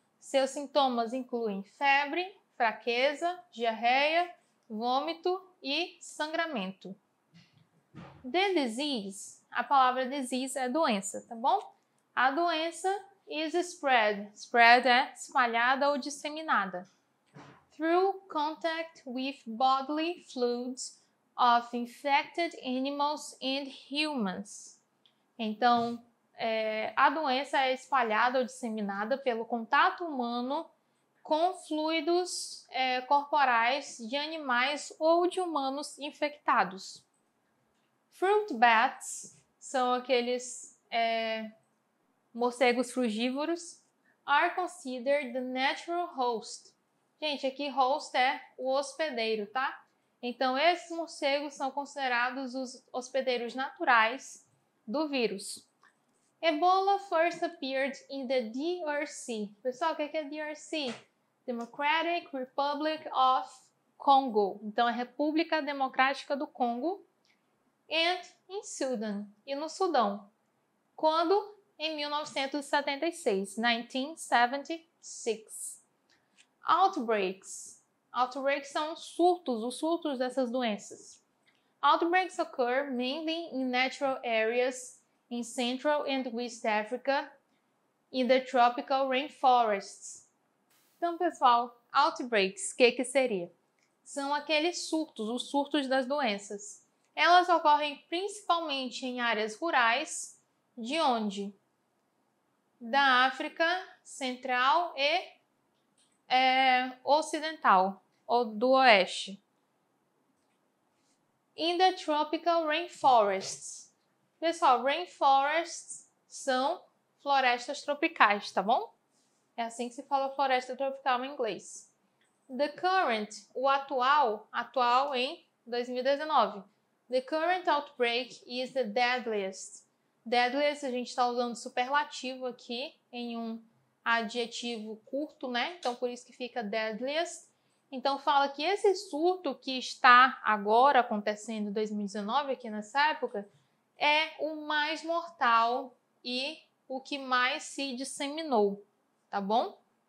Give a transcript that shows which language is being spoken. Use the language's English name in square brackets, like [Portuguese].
[Portuguese] Seus sintomas incluem febre, fraqueza, diarreia, vômito e sangramento. [English] The disease, [Portuguese] a palavra disease é doença, tá bom? A doença [English] is spread. [Portuguese] Spread é espalhada ou disseminada. [English] Through contact with bodily fluids of infected animals and humans. [Portuguese] Então, a doença é espalhada ou disseminada pelo contato humano com fluidos corporais de animais ou de humanos infectados. [English] Fruit bats [Portuguese] são aqueles morcegos frugívoros. [English] Are considered the natural host. [Portuguese] Gente, aqui host é o hospedeiro, tá? Então, esses morcegos são considerados os hospedeiros naturais do vírus. [English] Ebola first appeared in the DRC. [Portuguese] Pessoal, o que é DRC? [English] Democratic Republic of Congo. [Portuguese] Então, é República Democrática do Congo. [English] And in Sudan. [Portuguese] E no Sudão. Quando? Em 1976. 1976. [English] Outbreaks. [Portuguese] Outbreaks são os surtos dessas doenças. [English] Outbreaks occur mainly in natural areas in Central and West Africa, in the tropical rainforests. [Portuguese] Então, pessoal, outbreaks, o que seria? São aqueles surtos, os surtos das doenças. Elas ocorrem principalmente em áreas rurais, de onde? Da África Central e Ocidental, ou do Oeste. [English] In the tropical rainforests. [Portuguese] Pessoal, rainforests são florestas tropicais, tá bom? É assim que se fala floresta tropical em inglês. [English] The current, [Portuguese] o atual em 2019. [English] The current outbreak is the deadliest. [Portuguese] Deadliest, a gente está usando superlativo aqui em um adjetivo curto, né? Então, por isso que fica deadliest. Então, fala que esse surto que está agora acontecendo em 2019, aqui nessa época, é o mais mortal e o que mais se disseminou, tá bom?